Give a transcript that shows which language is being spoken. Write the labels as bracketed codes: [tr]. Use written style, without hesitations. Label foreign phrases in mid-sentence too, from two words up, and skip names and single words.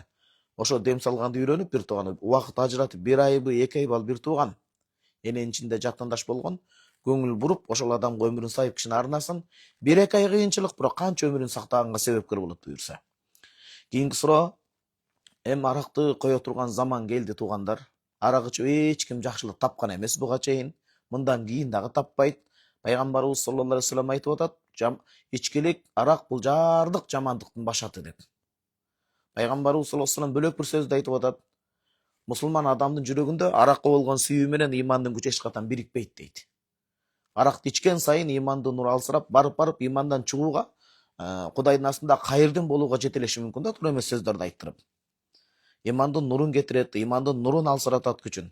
[ky] Ошо дем салганды үйрөнүп, бир тууган убакыт ажыратып, 1 айбы, 2 айбы ал бир тууган эненин ичинде жакындаш болгон, көңүл буруп, ошол адамга өмүрүн сайып кишини арнасын. 1-2 ай кыйынчылык, бирок канча өмүрүн сактаганга себепкер болот буюрса. Кийинки суроо, эми аракты кое турган заман келди, туугандар. Арак ичип эч ким жакшылык тапкан эмес буга чейин, мындан кийин дагы таппайт. Пайгамбарыбыз [ar] صلى الله عليه وسلم [ky] айтып атат: "Ичкилик, арак бул жардык жамандыктын башаты" деп. Пайгамбарыбыз [ar] صلى الله عليه وسلم [ky] бөлөк бир сөздө айтып атат: "Мусулман адамдын жүрөгүндө аракка болгон сүйүү менен имандын күчү эч качан бирикпейт" дейт. Аракты ичкен сайын имандын нуру алсырап, барып имандан чыгууга, Кудайдын астында кайырдын болууга жетелеши мүмкүн да, туура эмес сөздөрдү айттырып. Имандын нурун кетирет, имандын нурун алсыратат күчүн.